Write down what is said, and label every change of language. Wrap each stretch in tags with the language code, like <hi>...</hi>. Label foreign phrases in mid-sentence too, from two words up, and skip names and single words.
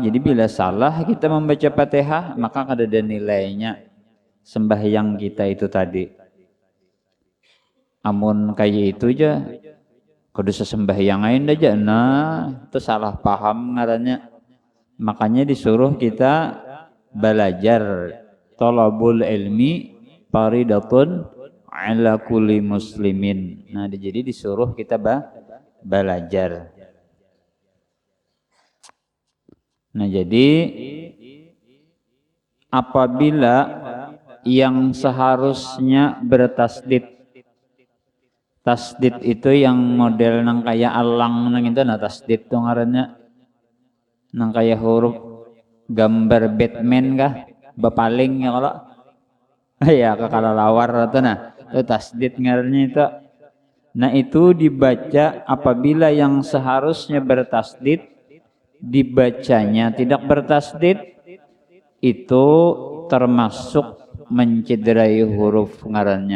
<bjn>Jadi bila salah kita membaca Fatihah, maka ada nilainya sembahyang kita itu tadi. Amun kayak itu aja, kudu sembahyang lain aja, nah itu salah paham ngarannya. Makanya disuruh kita belajar.</bjn> <ar>طلب العلم فريضة على كل مسلم.</ar> <bjn>Nah jadi disuruh kita belajar. Nah jadi apabila yang seharusnya bertasdid, tasdid itu yang model nang kayak alang nang itu, nah tasdid tuh ngarannya nang kayak huruf gambar Batman kah bepaling ya kalau ya kekalawar atau nah itu tasdid ngarannya itu. Nah itu dibaca apabila yang seharusnya bertasdid dibacanya tidak bertasdid, itu termasuk mencederai huruf ngarannya.</bjn>